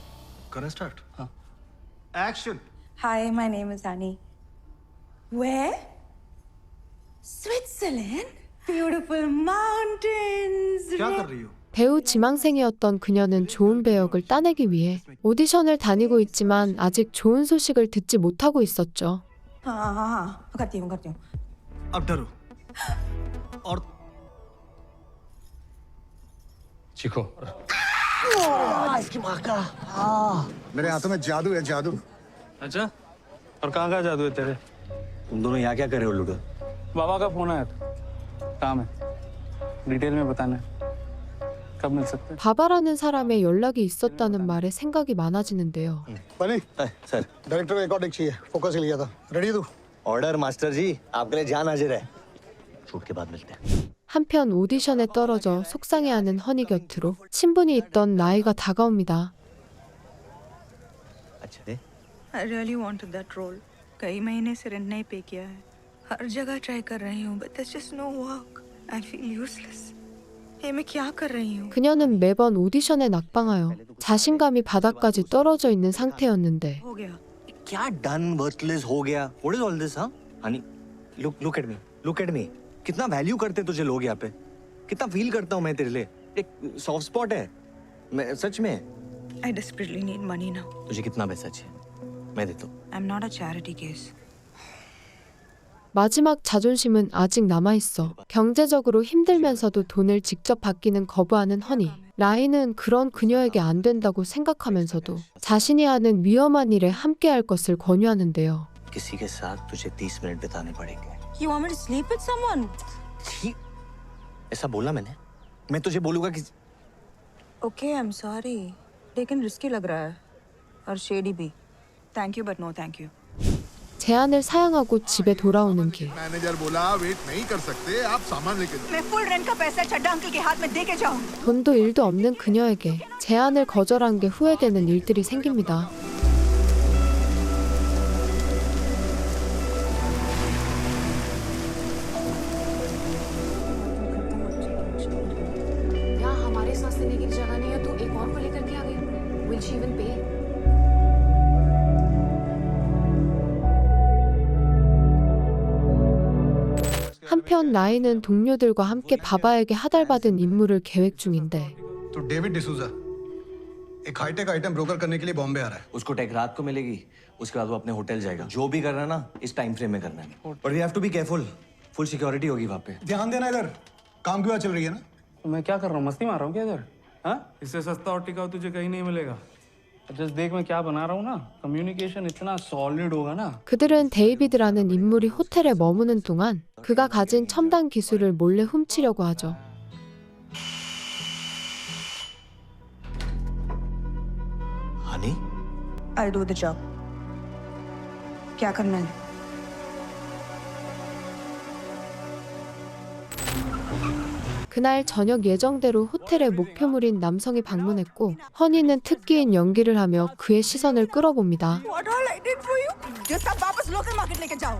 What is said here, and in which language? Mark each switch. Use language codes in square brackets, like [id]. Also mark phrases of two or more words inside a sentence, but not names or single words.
[en] Gonna start. Action. Hi, my name is Annie. Where? Switzerland? Beautiful mountains. [hi] क्या कर रही हो? [ko] 배우 지망생이었던 그녀는 좋은 배역을 따내기 위해 오디션을 다니고 있지만 아직 좋은 소식을 듣지 못하고 있었죠. [hi] हाँ, करती हूँ. अब डरो और चीखो। इसकी माँ का मेरे हाथों में जादू है जादू। अच्छा, और कहाँ का जादू है तेरे? तुम दोनों यहाँ क्या कर रहे हो लुडो? बाबा का फोन आया था, काम है, डिटेल में बताना है। कब मिल सकते हैं? [ko] 바바라는 사람의 연락이 있었다는 말에 생각이 많아지는데요. [hi] बनी सर डायरेक्टर को एक और चाहिए फोकस ही लिया था रेडी तू ऑर्डर मास्टर जी आपके लिए जान हाजिर है शूट के बाद मिलते हैं [ko] 한편 오디션에 떨어져 속상해하는 허니 곁으로 친분이 있던 나이가 다가옵니다. [hi] अच्छा है [en] I really wanted that role. [hi] कई महीने से रेंट नहीं पे किया है. हर जगह ट्राई कर रही हूँ, [en] but there's just no work. I feel useless. [hi] ये मैं क्या कर रही हूँ? [ko] 그녀는 매번 오디션에 낙방하여 자신감이 바닥까지 떨어져 있는 상태였는데 [hi] हो गया. क्या [en] done worthless [hi] हो गया [en] what is all this [hi] हाँ हनी [en] look at me [hi] कितना वैल्यू करते तुझे लोग यहाँ पे कितना फील करता हूँ मैं तेरे लिए एक [en] soft spot [hi] है मैं सच में [en] I desperately need money now. [hi] तुझे कितना पैसा चाहिए मैं देता हूँ [en] I'm not a charity case. [ko] 마지막 자존심은 아직 남아있어. 경제적으로 힘들면서도 돈을 직접 받기는 거부하는 허니. 라인은 그런 그녀에게 안 된다고 생각하면서도 자신이 하는 위험한 일에 함께할 것을 권유하는데요. [hi] किसी के साथ तुझे 30 मिनट बिताने पड़ेंगे [en] You want me to sleep with someone? [hi] ठीक ऐसा बोला मैंने मैं तुझे बोलूंगा कि [en] Okay, I'm sorry. [hi] लेकिन रिस्की लग रहा है और शेडी भी. [en] Thank you but no thank you. [ko] 제안을 사양하고 집에 돌아오는 길. [hi] मैनेजर बोला वेट नहीं कर सकते आप सामान लेके जाओ मैं [en] full rent [hi] का पैसा चड्डा अंकल के हाथ में दे के जाऊं. [ko] 돈도 일도 없는 그녀에게 제안을 거절한 게 후회되는 일들이 생깁니다. [hi] यहाँ हमारे सांस लेने की जगह नहीं है तो एक और को लेकर के आ गई. [en] Will she even pay? [ko] 한편 라인은 동료들과 함께 바바에게 하달받은 임무를 계획 중인데 [hi] तो डेविड डिसूजा एक [en] hi-tech item broker [hi] करने के लिए बॉम्बे आ रहा है। उसको टेक रात को मिलेगी, उसके बाद वो अपने होटल जाएगा। जो भी करना है ना इस [en] time frame [hi] में करना है। [en] but we have to be careful, full security होगी वहाँ पे। [hi] ध्यान देना इधर, काम की बात चल रही है ना। तो मैं क्या कर रहा हूँ, मस्ती मार रहा हूँ क्या इधर? हाँ, इससे सस्ता और टिकाऊ तुझे कहीं नहीं मिलेगा। जस्ट देख मैं क्या बना रहा हूँ ना, कम्युनिकेशन इतना सॉलिड होगा ना। [ko] 그들은 데이비드라는 인물이 호텔에 머무는 동안 그가 가진 첨단 기술을 몰래 훔치려고 하죠. [hi] हनी, [en] I'll do the job. [hi] क्या करना है? [ko] 그날 저녁 예정대로 호텔에 목표물인 남성이 방문했고 허니는 특기인 연기를 하며 그의 시선을 끌어봅니다. [en] What all I did for you? [hi] ये सब वापस [en] local market [hi] लेके जाओ.